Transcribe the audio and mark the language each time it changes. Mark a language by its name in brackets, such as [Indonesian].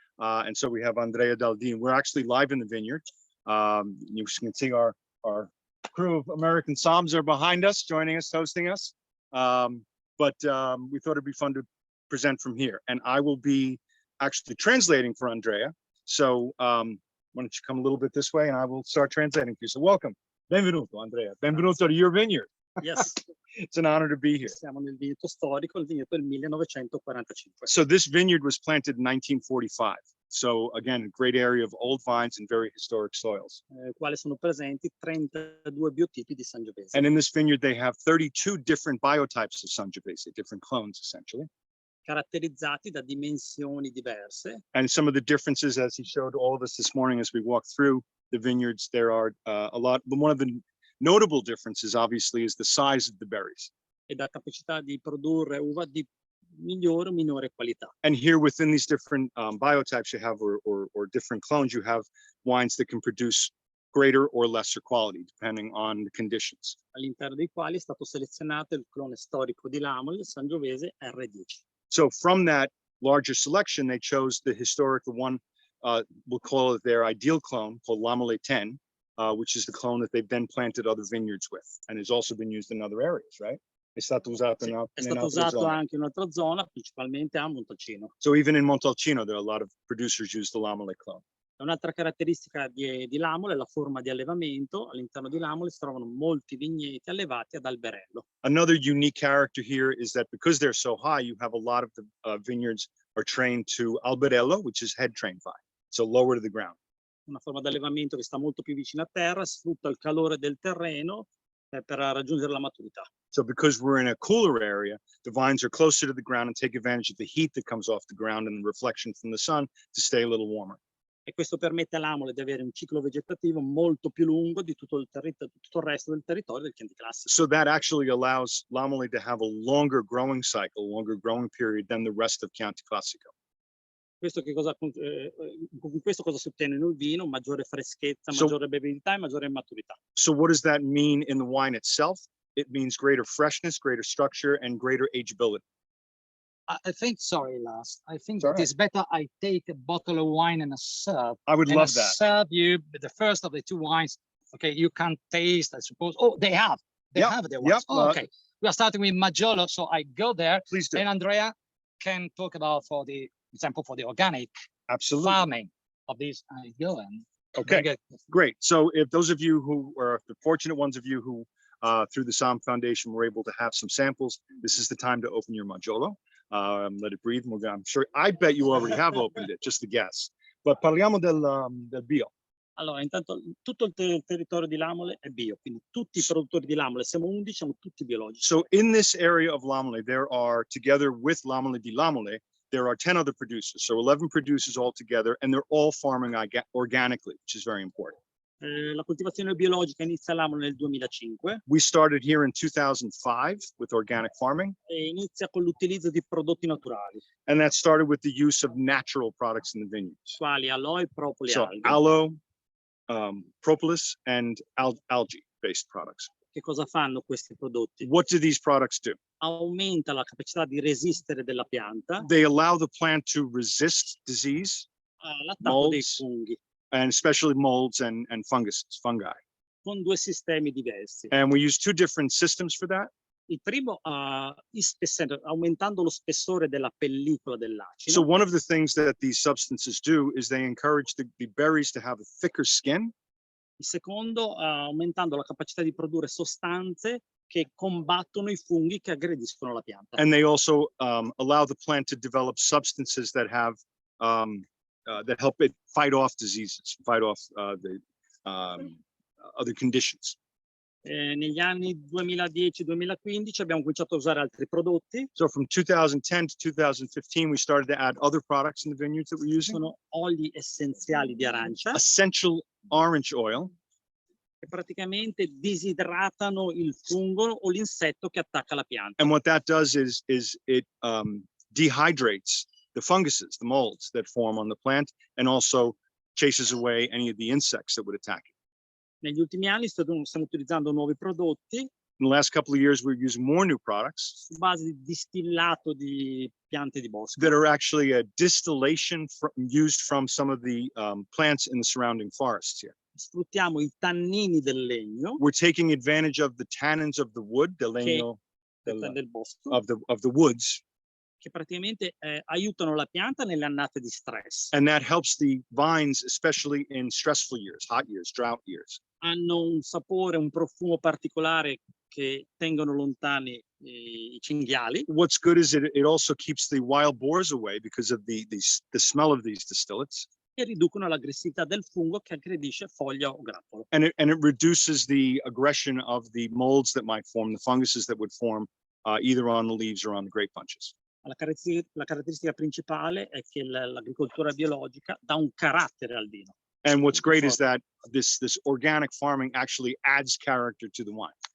[English] And so we have Andrea Daldin. We're actually live in the vineyard. You can see our crew of American Somms are behind us, joining us, hosting us. But we thought it'd be fun to present from here. And I will be actually translating for Andrea. So why don't you come a little bit this way and I will start translating for you. So welcome. Benvenuto, Andrea. Benvenuto to your vineyard. Yes. It's an honor to be here. [Italian] Siamo nel vigneto storico, il vigneto del 1945. [English] So this vineyard was planted in 1945. So again, a great area of old vines and very historic soils. [Italian] Quali sono presenti 32 biotipi di Sangiovese. [English] And in this vineyard, they have 32 different biotypes of Sangiovese, different clones, essentially. [Italian] Caratterizzati da dimensioni diverse. [English] And some of the differences, as he showed all of us this morning as we walked through the vineyards, there are a lot. But one of the notable differences, obviously, is the size of the berries. [Italian] E da capacità di produrre uva di migliore o minore qualità. [English] And here within these different biotypes you have, or different clones, you have wines that can produce greater or lesser quality, depending on the conditions. [Italian] All'interno dei quali è stato selezionato il clone storico di Lamole, il Sangiovese R10. [English] So from that larger selection, they chose the historic, the one, we'll call it their ideal clone, called Lamole 10, which is the clone that they've then planted other vineyards with, and has also been used in other areas, right? [Italian] È stato usato anche in un'altra zona, principalmente a Montalcino. [English] So even in Montalcino, there are a lot of producers use the Lamole clone. [Italian] Un'altra caratteristica di Lamole è la forma di allevamento. All'interno di Lamole si trovano molti vigneti allevati ad alberello. [English] Another unique character here is that because they're so high, you have a lot of the vineyards are trained to alberello, which is head trained vine, so lower to the ground. [Italian] Una forma di allevamento che sta molto più vicino a terra, sfrutta il calore del terreno per raggiungere la maturità. [English] So because we're in a cooler area, the vines are closer to the ground and take advantage of the heat that comes off the ground and the reflection from the sun to stay a little warmer. [Italian] E questo permette all'Amole di avere un ciclo vegetativo molto più lungo di tutto il resto del territorio del Chianti Classico. [English] So that actually allows Lamole to have a longer growing cycle, longer growing period than the rest of Chianti Classico. [Italian] Questo con questo cosa si ottiene nel vino? Maggiore freschezza, maggiore bevibilità e maggiore maturità. [English] So what does that mean in the wine itself? It means greater freshness, greater structure, and greater ageability. I think, sorry, Lars, I think It's all it is better I take a bottle of wine and a serve. I would And love I that. serve you the first of the two wines. Okay, you can taste, I suppose. Oh, they have their wines. Oh, okay, we are starting with Maggiolo, so I go there. Please do. And Andrea can talk about, for the example, for the organic farming of these. I go and okay, great. So if those of you who are the fortunate ones of you who through the Somm Foundation were able to have some samples, this is the time to open your Maggiolo. Let it breathe. I'm sure, I bet you already have opened it, just a guess. [Italian] But parliamo del bio. Allora, intanto tutto il territorio di Lamole è bio, quindi tutti i produttori di Lamole, siamo 11, siamo tutti biologici. [English] So in this area of Lamole, there are, together with Lamole di Lamole, there are 10 other producers. So 11 producers all together, and they're all farming organically, which is very important. [Italian] La coltivazione biologica inizia a Lamole nel 2005. [English] We started here in 2005 with organic farming. [Italian] E inizia con l'utilizzo di prodotti naturali. [English] And that started with the use of natural products in the vineyards. [Italian] Quali aloe, propoli, [English] so [Italian] alghe. [English] Aloe, propolis, and algae-based products. [Italian] Che cosa fanno questi prodotti? [English] What do these products do? [Italian] Aumenta la capacità di resistere della pianta. [English] They allow the plant to resist disease, [Italian] all'attacco dei funghi. [English] And especially molds and fungi. [Italian] Con due sistemi diversi. [English] And we use two different systems for that. [Italian] Il primo aumentando lo spessore della pellicola dell'acido. [English] So one of the things that these substances do is they encourage the berries to have a thicker skin. [Italian] Il secondo aumentando la capacità di produrre sostanze che combattono i funghi che aggrediscono la pianta. [English] And they also allow the plant to develop substances that have that help it fight off diseases, fight off the other conditions. [Italian] Negli anni 2010-2015 abbiamo cominciato a usare altri prodotti. [English] So from 2010 to 2015, we started to add other products in the vineyards that we're using. [Italian] Sono oli essenziali di arancia. [English] Essential orange oil. [Italian] Che praticamente disidratano il fungo o l'insetto che attacca la pianta. [English] And what that does is it dehydrates the funguses, the molds that form on the plant, and also chases away any of the insects that would attack it. [Italian] Negli ultimi anni stiamo utilizzando nuovi prodotti. [English] In the last couple of years, we're using more new products [Italian] su base di distillato di piante di bosco. [English] That are actually a distillation used from some of the plants in the surrounding forests here. [Italian] Sfruttiamo i tannini del legno. [English] We're taking advantage of the tannins of the wood, [Italian] del legno del bosco. [English] of the woods. [Italian] Che praticamente aiutano la pianta nelle annate di stress. [English] And that helps the vines, especially in stressful years, hot years, drought years. [Italian] Hanno un sapore, un profumo particolare che tengono lontani i cinghiali. [English] What's good is it also keeps the wild boars away because of the smell of these distillates. [Italian] E riducono l'aggressività del fungo che aggredisce foglia o grappolo. [English] And it reduces the aggression of the molds that might form, the funguses that would form either on the leaves or on the grape bunches. [Italian] La caratteristica principale è che l'agricoltura biologica dà un carattere al vino. [English] And what's great is that this organic farming actually adds character to the wine.